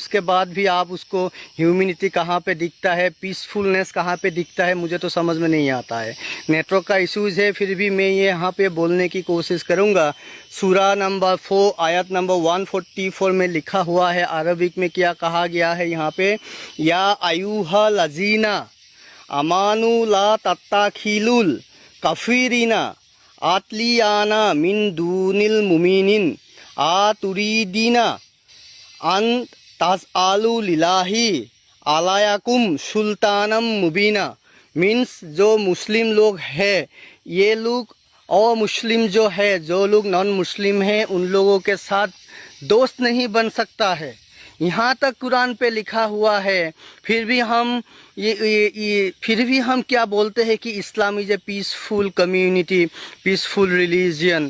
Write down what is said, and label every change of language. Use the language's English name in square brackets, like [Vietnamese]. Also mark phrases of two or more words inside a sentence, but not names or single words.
[Hindi] उसके बाद भी आप उसको ह्यूमैनिटी कहाँ पे दिखता है, पीसफुलनेस कहाँ पे दिखता है, मुझे तो समझ में नहीं आता है। नेटवर्क का इश्यूज़ है, फिर भी मैं ये यहाँ पे बोलने की कोशिश करूँगा। सूरा नंबर 4 आयत नंबर 144 में लिखा हुआ है, अरबिक में क्या कहा गया है यहाँ पे, [Arabic] يا أيها الذين آمنوا لا تتخذوا الكافرين أولياء من دون المؤمنين أتريدون أن تجعلوا لله عليكم سلطانا مبينا. [Hindi] मीन्स जो मुस्लिम लोग हैं, ये लोग और मुस्लिम जो है, जो लोग नॉन मुस्लिम हैं, उन लोगों के साथ दोस्त नहीं बन सकता है। यहाँ तक कुरान पे लिखा हुआ है, फिर भी हम फिर भी हम क्या बोलते हैं कि [English] Islam is a peaceful community, peaceful religion.